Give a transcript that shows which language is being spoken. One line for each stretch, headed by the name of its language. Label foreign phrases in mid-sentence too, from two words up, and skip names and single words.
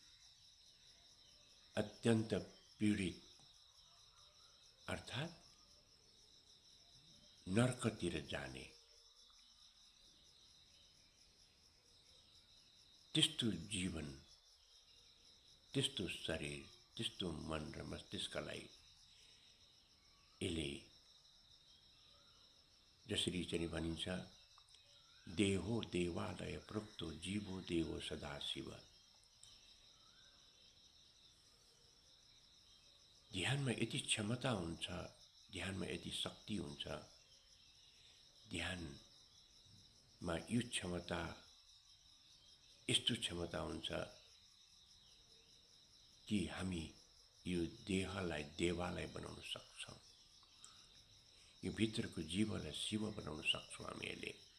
Nepali: अत्यन्त पीडित अर्थात् नर्कतिर जाने त्यस्तो जीवन त्यस्तो शरीर त्यस्तो मन र मस्तिष्कलाई यसले जसरी चाहिँ भनिन्छ
Sanskrit: देहो देवालय प्रोक्तो जीवो देवो सदाशिव।
Nepali: ध्यानमा यति क्षमता हुन्छ, ध्यानमा यति शक्ति हुन्छ, ध्यानमा यो क्षमता यस्तो क्षमता हुन्छ कि हामी यो देहलाई देवालय बनाउन सक्छौँ, यो भित्रको जीवलाई शिव बनाउन सक्छौँ हामीले।